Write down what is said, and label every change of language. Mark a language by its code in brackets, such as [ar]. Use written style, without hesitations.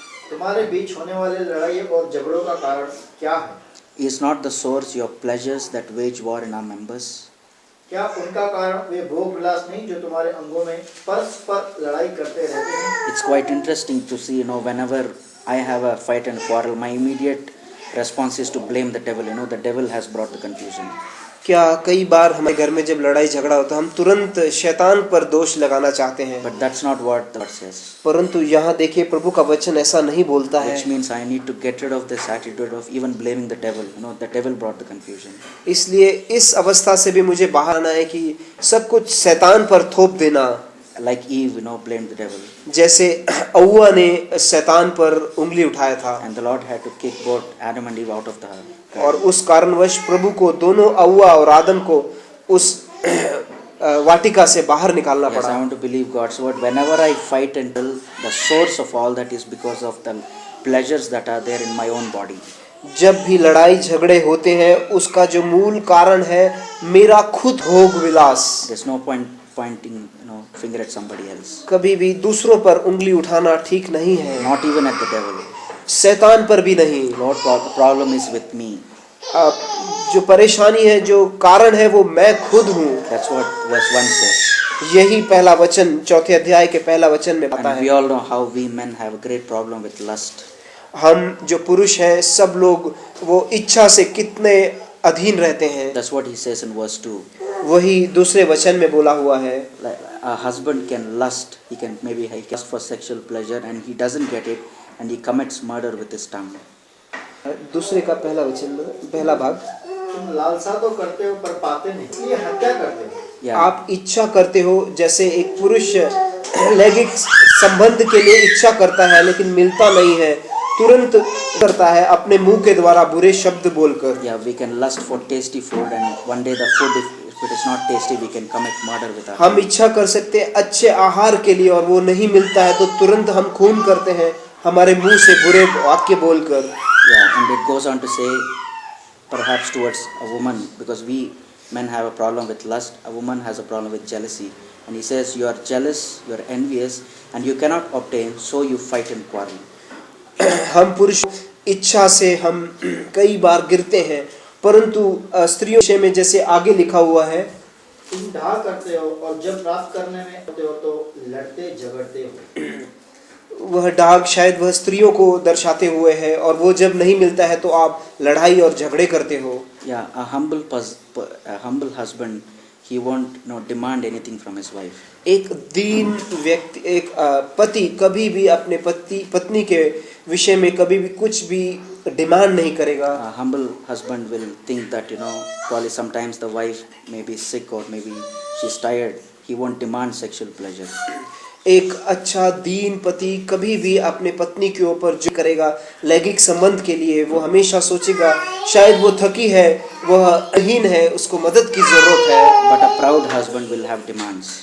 [hi] तुम्हारे बीच होने वाले लड़ाई और झगड़ों का कारण क्या है? [en] Is not the source your pleasures that wage war in our members? [hi] क्या उनका कारण वे भोग विलास नहीं जो तुम्हारे अंगों में परस्पर लड़ाई करते रहते हैं? [en] It's quite interesting to see, whenever I have a fight and quarrel, my immediate response is to blame the devil. The devil has brought the confusion. [hi] क्या कई बार हमारे घर में जब लड़ाई झगड़ा होता है हम तुरंत शैतान पर दोष लगाना चाहते हैं, [en] But that's not what the word says. [hi] परंतु यहाँ देखिए प्रभु का वचन ऐसा नहीं बोलता है। [en] Which means I need to get rid of this attitude of even blaming the devil. The devil brought the confusion. [hi] इसलिए इस अवस्था से भी मुझे बाहर आना है कि सब कुछ शैतान पर थोप देना, [en] Like Eve, blamed the devil. [hi] जैसे अव्वा ने शैतान पर उंगली उठाया था [en] And the Lord had to kick both Adam and Eve out of the [hi] और उस कारणवश प्रभु को दोनों अव्वा और आदम को उस वाटिका से बाहर निकालना [en] Yes, I [hi] पड़ा। [en] want to believe God's word. Whenever I fight and tell, the source of all that is because of the pleasures that are there in my own body. [hi] जब भी लड़ाई झगड़े होते हैं उसका जो मूल कारण है मेरा खुद भोग विलास। [en] There's no point pointing finger at somebody else. [hi] कभी भी दूसरों पर उंगली उठाना ठीक नहीं है, [en] Not even at the devil. [hi] शैतान पर भी नहीं। [en] Lord, the problem is with me. [hi] जो परेशानी है, जो कारण है वो मैं खुद हूँ। [en] That's what verse 1 says. [hi] यही पहला वचन चौथे अध्याय के पहला वचन में आता [en] And we [hi] है। [en] all know how we men have a great problem with lust. [hi] हम जो पुरुष हैं सब लोग वो इच्छा से कितने अधीन रहते हैं। [en] That's what he says in verse 2. [hi] वही दूसरे वचन में बोला हुआ है। [en] Like a husband can lust, he can lust for sexual pleasure and he doesn't get it and he commits murder with his tongue. [hi] दूसरे का पहला वचन, पहला भाग, तुम लालसा तो करते हो पर पाते नहीं, इसलिए हत्या करते हो। [en] Yeah. [hi] आप इच्छा करते हो, जैसे एक पुरुष लैंगिक संबंध के लिए इच्छा करता है लेकिन मिलता नहीं है, तुरंत करता है अपने मुंह के द्वारा बुरे शब्द बोलकर। [en] Yeah, we can lust for tasty food and one day the food, if it is not tasty, we can commit murder with our [hi] हम इच्छा कर सकते हैं अच्छे आहार के लिए और वो नहीं मिलता है तो तुरंत हम खून करते हैं हमारे मुंह से बुरे वाक्य बोलकर। [en] Yeah, and it goes on to say, perhaps towards a woman, because we men have a problem with lust, a woman has a problem with jealousy. And he says, you are jealous, you are envious, and you cannot obtain, so you fight and quarrel. [hi] हम पुरुष इच्छा से हम कई बार गिरते हैं, परंतु स्त्रियों विषय में जैसे आगे लिखा हुआ है, तुम ढा करते हो और जब प्राप्त करने में होते हो तो लड़ते झगड़ते हो। वह डाग शायद वह स्त्रियों को दर्शाते हुए है और वो जब नहीं मिलता है तो आप लड़ाई और झगड़े करते हो। [en] Yeah, a humble husband, he won't demand anything from his wife. [hi] एक दीन व्यक्ति, एक पति कभी भी अपने पत्नी के विषय में कभी भी कुछ भी डिमांड नहीं करेगा। [en] A humble husband will think that probably sometimes the wife may be sick or maybe she's tired. He won't demand sexual pleasure. [hi] एक अच्छा दीन पति कभी भी अपने पत्नी के ऊपर जो करेगा लैंगिक संबंध के लिए, वो हमेशा सोचेगा शायद वो थकी है, वह अहीन है, उसको मदद की जरूरत है। [en] But a proud husband will have demands.